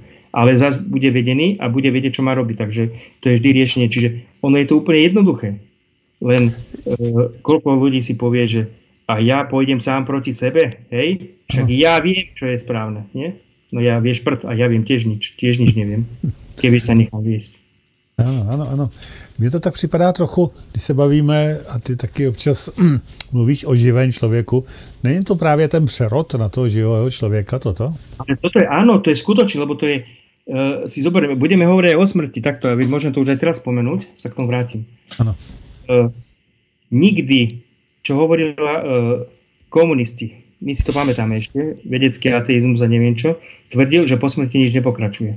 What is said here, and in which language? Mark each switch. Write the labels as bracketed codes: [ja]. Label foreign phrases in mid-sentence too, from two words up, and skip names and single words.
[sk] Ale zase bude vedený a bude vedieť, čo má robiť. Takže to je vždy riešenie. Čiže ono je to úplne jednoduché. Len koľko ľudí si povie, že a ja pôjdem sám proti sebe, hej? Však ja viem, čo je správne, nie? No ja vieš prd a ja viem tiež nič neviem, keby sa nechal viesť. [cs] Ano. Mně to tak připadá trochu, když se bavíme, a ty taky občas mluvíš o živém člověku, není to právě ten přerod na toho živého člověka, toto? [sk] Ale toto je, áno, to je skutočné, lebo to je, si zoberieme, budeme hovoriť aj o smrti, takto, a môžem to už aj teraz spomenúť, sa k tomu vrátim. Áno. Nikdy, čo hovorila komunisti, my si to pamätáme ešte, vedecký ateizmus a neviem čo, tvrdil, že po smrti nič nepokračuje.